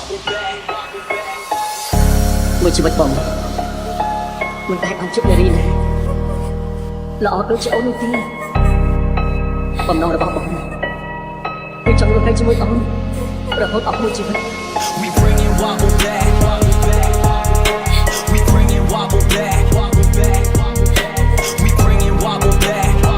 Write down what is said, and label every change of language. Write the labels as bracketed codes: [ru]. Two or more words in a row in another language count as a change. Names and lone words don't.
[km] មួយជីវិតបងមិនដែលបានជួបនារីណាល្អដូចជាអូននោះទេបំណងរបស់បងគឺចង់រស់នៅជាមួយអូនរហូតអស់មួយជីវិត [en] We bring it wobble back We bring it wobble back We bring it wobble back